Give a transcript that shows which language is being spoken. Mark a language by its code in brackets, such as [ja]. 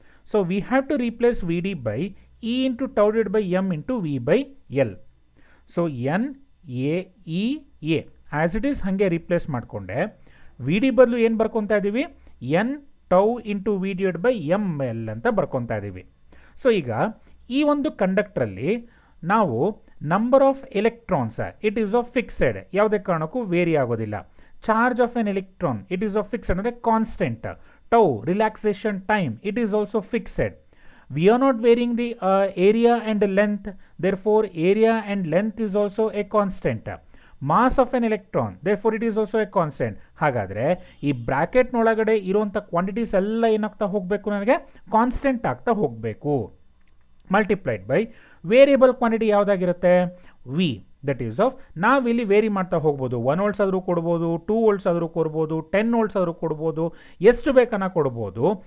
[en] So we have to replace Vd by E into tau divided by m into V by L. So NAEA as it is hange replace [kn] ಮಾಡ್ಕೊಂಡೆ [en] Vd [kn] ಬದಲು ಏನು ಬರ್ಕೊಂತಾ ಇದೀವಿ [en] n tau into V divided by ml [kn] ಅಂತ ಬರ್ಕೊಂತಾ ಇದೀವಿ. So ಈಗ ಈ ಒಂದು conductor ಅಲ್ಲಿ ನಾವು [en] number of electrons it is of fixed, [kn] ಯಾವುದೇ ಕಾರಣಕ್ಕೂ ವೇರಿ ಆಗೋದಿಲ್ಲ. [en] charge of an electron it is of fixed [kn] ಅಂದರೆ constant. [en] tau relaxation time it is also fixed. We are not varying the area and length, therefore area and length is also a constant. Mass of an electron therefore it is also a constant. [kn] ಹಾಗಾದ್ರೆ ಈ bracket ನೊಳಗಡೆ ಇರುವಂತ quantities ಎಲ್ಲ ಏನಾಗ್ತಾ ಹೋಗಬೇಕು, ನನಗೆ constant ಆಗ್ತಾ ಹೋಗಬೇಕು. Multiplied by variable quantity ಯಾವುದಾಗಿರುತ್ತೆ V, [en] that is of [kn] ನಾವಿಲ್ಲಿ ವೇರಿ ಮಾಡ್ತಾ ಹೋಗ್ಬೋದು. 1 ವೋಲ್ಟ್ಸ್ ಆದರೂ ಕೊಡ್ಬೋದು, 2 ವೋಲ್ಟ್ಸ್ ಆದರೂ ಕೊಡ್ಬೋದು, 10 ವೋಲ್ಟ್ಸ್ ಆದರೂ ಕೊಡ್ಬೋದು, ಎಷ್ಟು ಬೇಕನ್ನ ಕೊಡ್ಬೋದು.